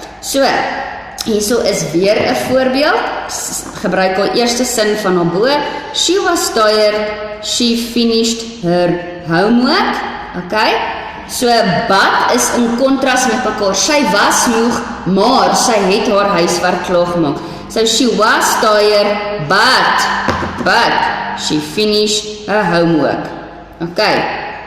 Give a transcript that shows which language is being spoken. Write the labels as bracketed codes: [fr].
[af] So, hierso is weer 'n voorbeeld. Gebruik haar eerste sin van haar bo. [en] She was tired, she finished her homework. Okay? [af] So, but is in kontras met mekaar. Sy was moeg, maar sy het haar huiswerk klaar gemaak. [en] So she was tired, but she finished her homework. Okay.